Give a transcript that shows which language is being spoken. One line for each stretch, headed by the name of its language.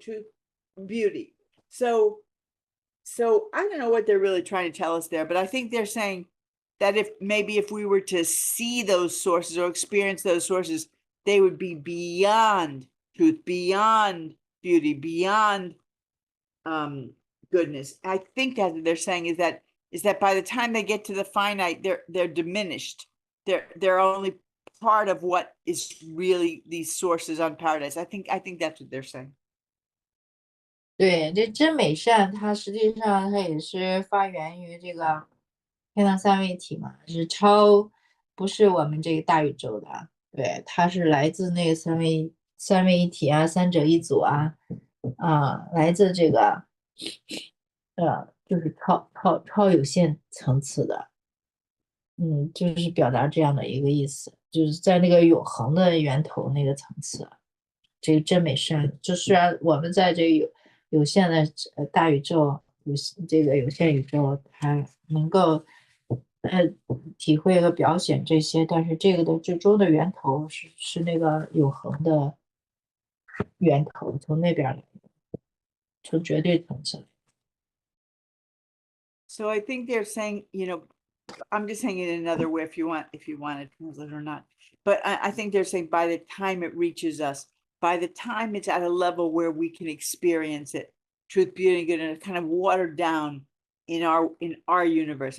English: Truth, beauty. So I don't know what they're really trying to tell us there, but I think they're saying that if we were to see those sources or experience those sources, they would be beyond truth, beyond beauty, beyond goodness. I think that they're saying is that by the time they get to the finite, they're diminished. They're only part of what is really these sources on paradise. I think that's what they're saying.
Chinese: 对，这真美善，它实际上它也是发源于这个天堂三位一体嘛，不是我们这个大宇宙的，对，它是来自那个三位一体啊，三者一组啊，来自这个就是超有限层次的，就是表达这样的一个意思，就是在那个永恒的源头那个层次，这个真美善，就虽然我们在这个有限的大宇宙，这个有限宇宙，它能够体会和表现这些，但是这个的最终的源头是那个永恒的源头，从那边来的，从绝对层次来。
English: So I think they're saying, I'm just saying it another way if you want to translate or not. But I think they're saying by the time it reaches us, by the time it's at a level where we can experience it, truth, beauty, and goodness, kind of watered down in our universe.